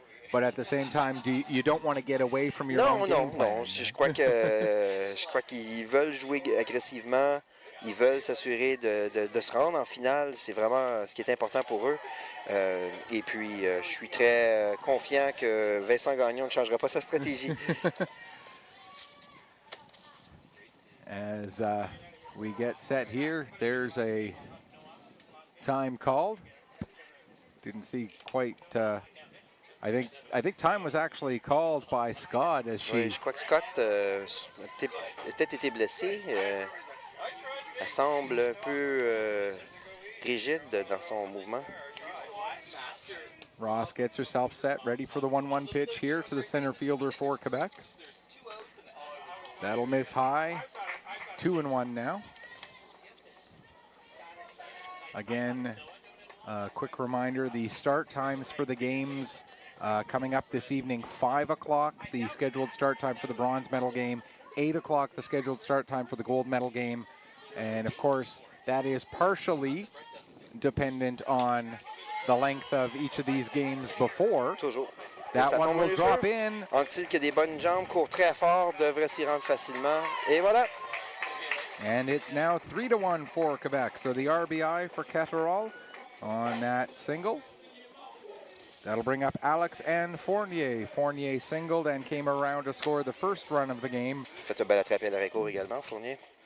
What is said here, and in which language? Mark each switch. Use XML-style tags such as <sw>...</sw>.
<en>But at the same time, you don't want to get away from your own game plan.</en> <fr>Non. Je crois qu'ils veulent jouer agressivement. Ils veulent s'assurer de se rendre en finale. C'est vraiment ce qui est important pour eux. Et puis, je suis très confiant que Vincent Gagnon ne changera pas sa stratégie.</fr> <en>As we get set here, there's a time called. Didn't see quite... I think time was actually called by Scott as she...</en> <fr>Oui, je crois que Scott a peut-être été blessé. Elle semble un peu rigide dans son mouvement.</fr> <en>Ross gets herself set, ready for the 1-1 pitch here to the center fielder for Quebec. That'll miss high. 2-1 now. Again, quick reminder, the start times for the games coming up this evening, 5 o'clock, the scheduled start time for the bronze medal game, 8 o'clock, the scheduled start time for the gold medal game. And of course, that is partially dependent on the length of each of these games before.</en> <fr>Toujours.</fr> <en>That one will drop in.</en> <fr>Anctil qui a des bonnes jambes, court très fort, devrait s'y rendre facilement. Et voilà.</fr> <en>And it's now 3-1 for Quebec. So the RBI for Catterall on that single. That'll bring up Alex and Fournier. Fournier singled and came around to score the first run of the game.</en> <fr>Fait un bel attrapé à l'arrêt court également, Fournier.</fr>